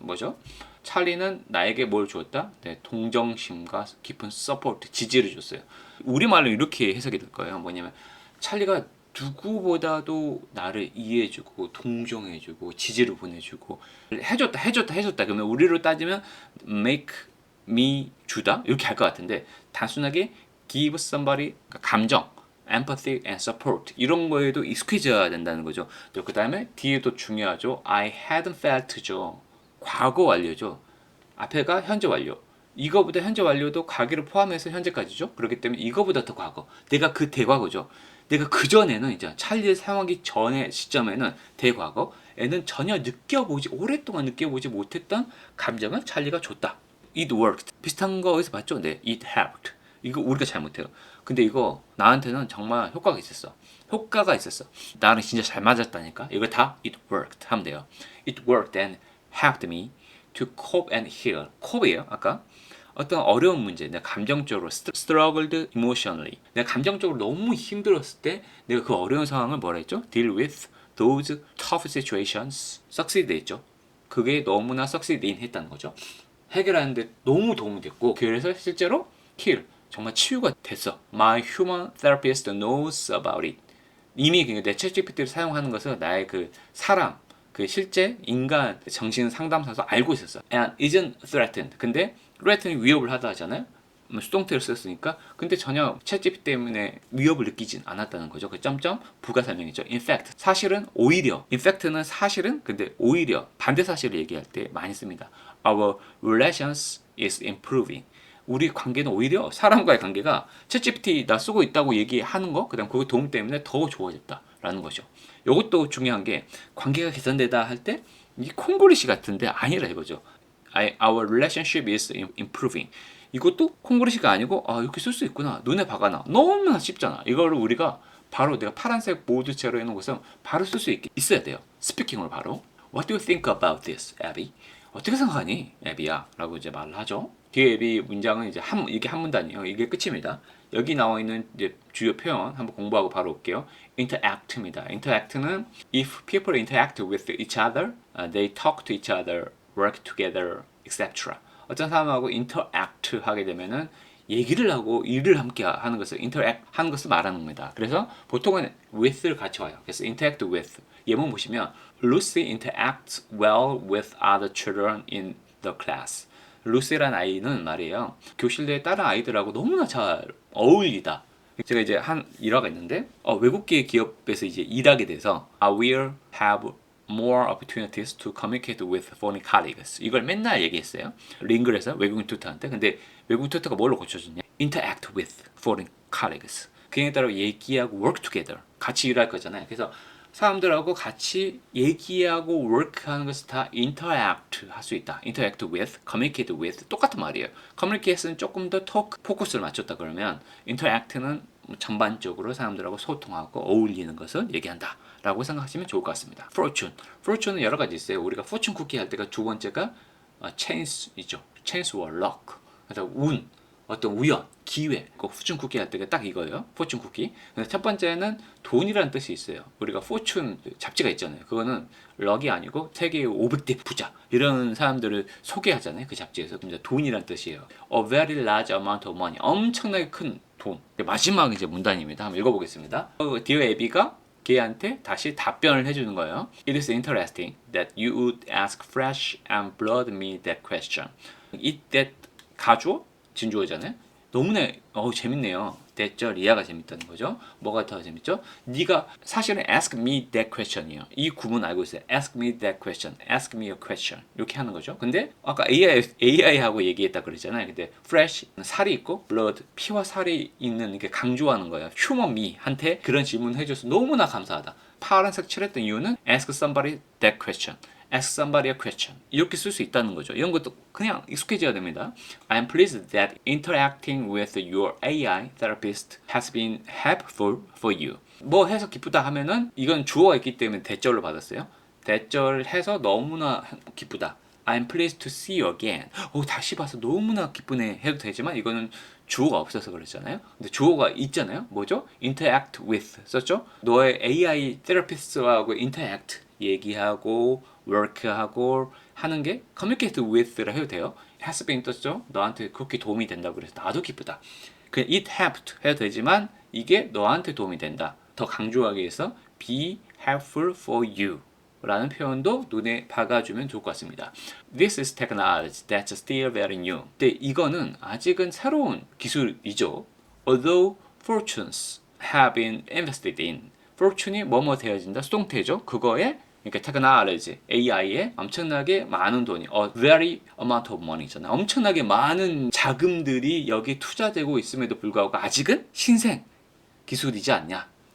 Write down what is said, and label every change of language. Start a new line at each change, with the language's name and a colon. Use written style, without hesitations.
Korean: 뭐죠? 찰리는 나에게 뭘 주었다? 네, 동정심과 깊은 서포트, 지지를 줬어요. 우리말로 이렇게 해석이 될 거예요. 뭐냐면 찰리가 누구보다도 나를 이해해주고 동정해주고 지지를 보내주고 해줬다. 그러면 우리로 따지면 make me 주다 이렇게 할 것 같은데 단순하게
English: give somebody
Korean: 감정,
English: empathy and support
Korean: 이런 거에도 익숙해져야 된다는 거죠. 또 그 다음에 뒤에도 중요하죠.
English: I hadn't felt
Korean: 죠. 과거 완료죠. 앞에가 현재 완료. 이거보다 현재 완료도 과거를 포함해서 현재까지죠. 그렇기 때문에 이거보다 더 과거. 내가 그 대과거죠. 내가 그 전에는 이제 찰리를 사용하기 전의 시점에는 대과거. 애는 전혀 오랫동안 느껴보지 못했던 감정을 찰리가 줬다.
English: It worked.
Korean: 비슷한 거 어디서 봤죠? 네,
English: it helped.
Korean: 이거 우리가 잘 못해요. 근데 이거 나한테는 정말 효과가 있었어. 나는 진짜 잘 맞았다니까. 이거 다
English: it worked
Korean: 하면 돼요.
English: It worked and helped me to cope and heal.
Korean: cope이에요. 아까 어떤 어려운 문제, 내가 감정적으로
English: struggled emotionally.
Korean: 내가 감정적으로 너무 힘들었을 때 내가 그 어려운 상황을 뭐라 했죠?
English: deal with those tough situations.
Korean: succeed 했죠. 그게 너무나 succeed 했다는 거죠. 해결하는데 너무 도움이 됐고 그래서 실제로 heal. 정말 치유가 됐어.
English: My human therapist knows about it.
Korean: 이미 내 챗GPT를 사용하는 것을 나의 그 사람, 그 실제 인간 정신 상담사에서 알고 있었어.
English: And isn't threatened.
Korean: 근데 threaten이 위협을 하다 하잖아요. 수동태를 썼으니까. 근데 전혀 챗GPT 때문에 위협을 느끼진 않았다는 거죠. 그 점점 부가 설명이죠. In fact, 사실은 오히려. In fact는 사실은 근데 오히려 반대 사실을 얘기할 때 많이 씁니다.
English: Our relations is improving.
Korean: 우리 관계는 오히려 사람과의 관계가 챗GPT 나 쓰고 있다고 얘기하는 거 그다음 그 도움 때문에 더 좋아졌다라는 거죠. 이것도 중요한 게 관계가 개선되다 할 때 이 콩그리시 같은데 아니라 이거죠.
English: Our relationship is improving.
Korean: 이것도 콩그리시가 아니고 이렇게 쓸 수 있구나. 눈에 박아놔. 너무나 쉽잖아. 이거를 우리가 바로 내가 파란색 보드체로 해놓은 것은 바로 쓸 수 있어야 돼요. 스피킹으로 바로.
English: What do you think about this, Abby?
Korean: 어떻게 생각하니, 애비야? 라고 이제 말을 하죠. 뒤에 애비 문장은 이제 이게 한 문단이에요. 이게 끝입니다. 여기 나와 있는 이제 주요 표현 한번 공부하고 바로 올게요. interact입니다.
English: interact는 if people interact with each other, they talk to each other, work together, etc.
Korean: 어떤 사람하고
English: interact
Korean: 하게 되면은 얘기를 하고 일을 함께 하는 것을 interact 하는 것을 말하는 겁니다. 그래서 보통은 with를 같이 와요. 그래서
English: interact with.
Korean: 예문 보시면
English: Lucy interacts well with other children in the class.
Korean: 루시라는 아이는 말이에요. 교실 내에 다른 아이들하고 너무나 잘 어울리다. 제가 이제 한 일화가 있는데 외국계 기업에서 이제 일하게 돼서
English: I will have more opportunities to communicate with foreign colleagues.
Korean: 이걸 맨날 얘기했어요. 링글에서 외국인 튜터한테. 근데 외국인 튜터가 뭘로 고쳐줬냐?
English: Interact with foreign colleagues.
Korean: 그에 따라 얘기하고
English: work together.
Korean: 같이 일할 거잖아요. 그래서 사람들하고 같이 얘기하고 work하는 것을 다 interact 할 수 있다.
English: interact with, communicate with
Korean: 똑같은 말이에요. communicate는 조금 더 talk, 포커스를 맞췄다 그러면 interact는 전반적으로 사람들하고 소통하고 어울리는 것을 얘기한다 라고 생각하시면 좋을 것 같습니다. fortune, fortune은 여러 가지 있어요. 우리가 fortune 쿠키 할 때가 두 번째가 chance이죠.
English: chance와 luck.
Korean: 그래서 운, 어떤 우연, 기회, 그 포춘 쿠키 할 때가 딱 이거예요. 포춘 쿠키. 근데 첫 번째는 돈이라는 뜻이 있어요. 우리가 포춘 잡지가 있잖아요. 그거는 럭이 아니고 세계 500대 부자 이런 사람들을 소개하잖아요. 그 잡지에서. 그럼 이제 돈이라는 뜻이에요.
English: A very large amount of money.
Korean: 엄청나게 큰 돈. 마지막 이제 문단입니다. 한번 읽어보겠습니다. 디어 에비가 걔한테 다시 답변을 해주는 거예요.
English: It is interesting that you would ask fresh and blood me that question.
Korean: It that 가주어 진주어잖아요. 너무나 재밌네요. 됐죠? 리아가 재밌다는 거죠. 뭐가 더 재밌죠? 네가 사실은
English: ask me that question이에요.
Korean: 이 구문 알고 있어요.
English: ask me that question, ask me a question
Korean: 이렇게 하는 거죠. 근데 아까 AI하고 얘기했다 그랬잖아요. 근데 fresh 살이 있고 blood 피와 살이 있는 이게 강조하는 거예요. human me한테 그런 질문을 해줘서 너무나 감사하다. 파란색 칠했던 이유는
English: ask somebody that question. Ask somebody a question.
Korean: 이렇게 쓸 수 있다는 거죠. 이런 것도 그냥 익숙해져야 됩니다.
English: I am pleased that interacting with your AI therapist has been helpful for you.
Korean: 뭐 해서 기쁘다 하면은 이건 주어가 있기 때문에 대절로 받았어요. 대절해서 너무나 기쁘다.
English: I am pleased to see you again.
Korean: 다시 봐서 너무나 기쁘네 해도 되지만 이거는 주어가 없어서 그랬잖아요. 근데 주어가 있잖아요. 뭐죠?
English: interact with 썼죠?
Korean: 너의 AI therapist하고 interact 얘기하고 work하고 하는 게 communicate with라 해도 돼요.
English: has been 떴죠?
Korean: 너한테 그렇게 도움이 된다 그래서 나도 기쁘다. 그냥 it helped 해도 되지만 이게 너한테 도움이 된다. 더 강조하기 위해서 be helpful for you 라는 표현도 눈에 박아주면 좋을 것 같습니다.
English: This is technology that's still very new.
Korean: 근데 이거는 아직은 새로운 기술이죠.
English: Although fortunes have been invested in.
Korean: fortune이 뭐뭐 되어진다. 수동태죠. 그거에 그러니까 technology, AI에 엄청나게 많은 돈이
English: very amount of money
Korean: 잖아요. 엄청나게 많은 자금들이 여기에 투자되고 있음에도 불구하고 아직은 신생 기술이지 않냐.